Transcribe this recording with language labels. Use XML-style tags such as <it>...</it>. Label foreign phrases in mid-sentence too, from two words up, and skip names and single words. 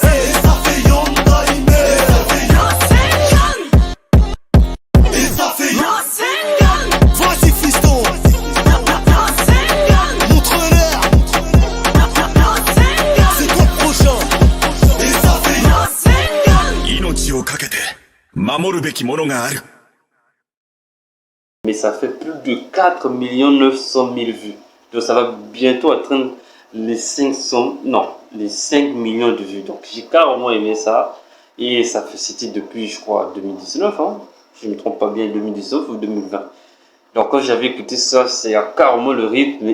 <fr>Et ça fait Yonda Ime. Et ça fait Vas-y fiston. Montre-leur. C'est toi le prochain. Et ça fait</fr> <ja>命をかけて守るべきものがある。</ja> <fr>Mais ça fait plus de 4 900 000 vues. Donc ça va bientôt atteindre les 500, non, les 5 millions de vues. Donc j'ai carrément aimé ça. Et ça fait, c'était depuis, je crois, 2019, hein. Je ne me trompe pas bien, 2019 ou 2020. Donc quand j'avais écouté ça, c'est carrément le rythme.</fr>